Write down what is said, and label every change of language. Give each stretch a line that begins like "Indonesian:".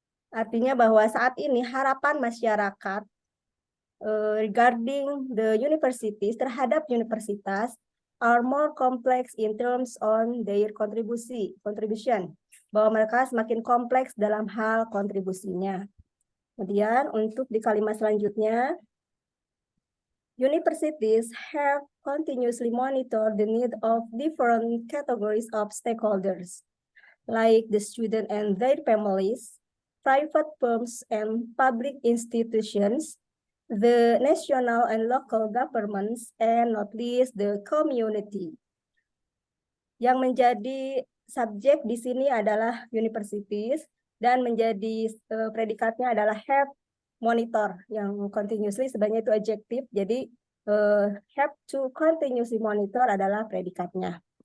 Indonesian: artinya bahwa saat ini harapan masyarakat
English: regarding the universities,
Indonesian: terhadap universitas,
English: are more complex in terms on their contribution,
Indonesian: bahwa mereka semakin kompleks dalam hal kontribusinya. Kemudian untuk di kalimat selanjutnya,
English: universities have continuously monitored the need of different categories of stakeholders, like the student and their families, private firms and public institutions, the national and local governments, and not least the community.
Indonesian: Yang menjadi subjek di sini adalah universities dan menjadi predikatnya adalah have monitor, yang continuously sebenarnya itu adjektif, jadi
English: have to continuously monitor
Indonesian: adalah predikatnya.